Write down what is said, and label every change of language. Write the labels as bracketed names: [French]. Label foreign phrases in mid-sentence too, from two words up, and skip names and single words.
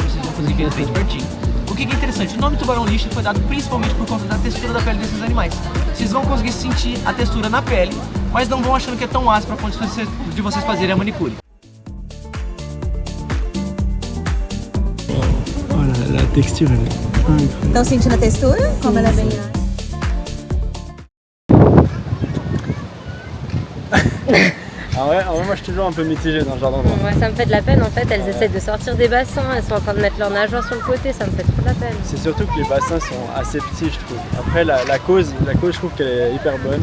[Portuguese] Vocês vão conseguir ver eles bem de pertinho. O que é interessante, o nome tubarão lixa foi dado principalmente por conta da textura da pele desses animais. Vocês vão conseguir sentir a textura na pele, mas não vão achando que é tão áspera a ponto de vocês fazerem a manicure. Olha, a textura, né? Estão sentindo a textura? Como ela é bem... [French] En vrai, moi je suis toujours un peu mitigé dans ce genre d'endroit. Ouais, ça me fait de la peine en fait, elles essaient de sortir des bassins, elles sont en train de mettre leurs nageoires sur le côté, ça me fait trop de la peine. C'est surtout que les bassins sont assez petits, je trouve. Après, la cause, je trouve qu'elle est hyper bonne.